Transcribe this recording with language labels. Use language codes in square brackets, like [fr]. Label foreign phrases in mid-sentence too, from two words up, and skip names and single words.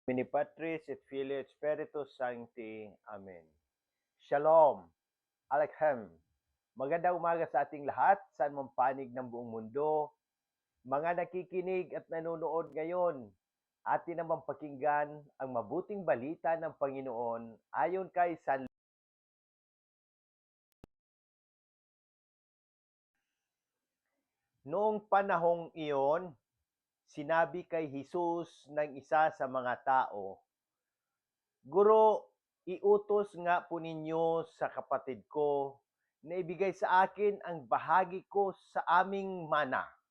[la] Mini Patris et Filii et Spiritus Sancti. [he] Amen. Shalom. Aleichem. [tl] Magandang umaga sa ating lahat, saan mang panig ng buong mundo. Mga nakikinig at nanonood ngayon, atin namang pakinggan ang mabuting balita ng Panginoon ayon kay San. Noong panahong iyon, sinabi kay Jesus ng isa sa mga tao, Guro, iutos nga po ninyo sa kapatid ko na ibigay sa akin ang bahagi ko sa aming mana.